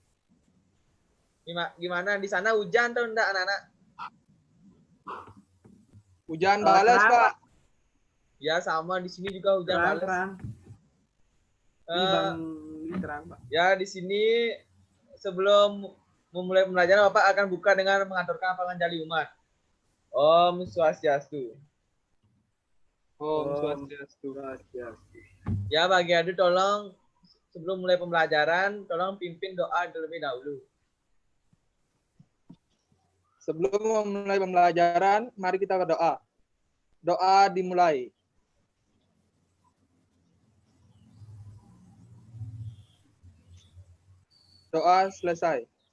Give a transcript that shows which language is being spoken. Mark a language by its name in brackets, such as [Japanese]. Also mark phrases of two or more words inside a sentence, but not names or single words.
[Indonesian] Gimana di sana hujan atau enggak anak-anak? Hujan balas, Terang, Pak. Ya sama di sini juga hujan terang, bales. terang. Ini Eh, Bang terang, Pak. ya di sini sebelum memulai pembelajaran Bapak akan buka dengan mengaturkan panganjali umat. [Sanskrit] Om Swastiastu. Om Swastiastu. [Indonesian] Ya bagi adik tolong sebelum mulai pembelajaran tolong pimpin doa terlebih dahulu. Sebelum memulai pembelajaran, mari kita berdoa. Doa dimulai. Doa selesai.